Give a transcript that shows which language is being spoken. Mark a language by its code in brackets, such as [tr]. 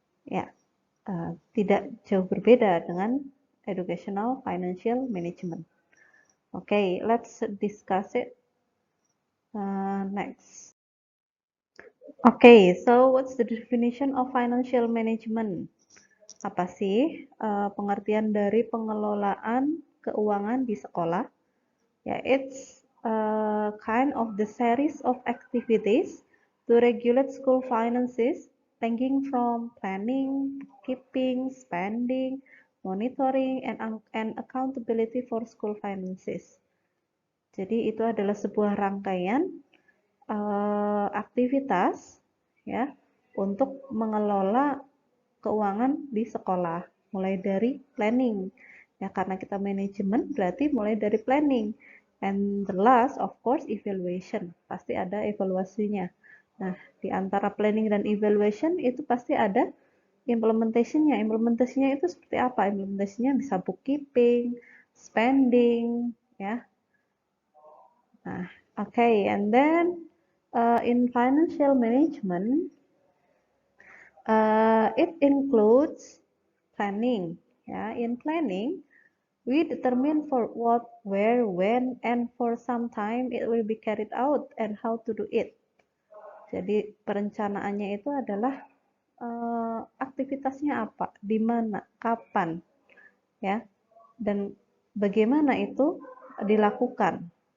[id] Ya, tidak jauh berbeda dengan [en] educational financial management. Okay, let's discuss it next. Okay, so what's the definition of financial management? [id] Apa sih pengertian dari pengelolaan keuangan di sekolah? [en] Ya, it's kind of the series of activities to regulate school finances, ranging from planning, keeping, spending, monitoring, and accountability for school finances. [id] Jadi itu adalah sebuah rangkaian aktivitas ya untuk mengelola keuangan di sekolah, mulai dari planning ya, karena kita manajemen berarti mulai dari planning, [en] and the last of course evaluation, [id] pasti ada evaluasinya. Nah, di antara planning dan evaluation itu pasti ada implementasinya. Implementasinya itu seperti apa? Implementasinya bisa bookkeeping, spending ya. [en] Nah, okay, and then in financial management, it includes planning. Yeah, in planning, we determine for what, where, when, and for some time it will be carried out and how to do it. [id] Jadi perencanaannya itu adalah aktivitasnya apa, di mana, kapan, ya, dan bagaimana itu dilakukan.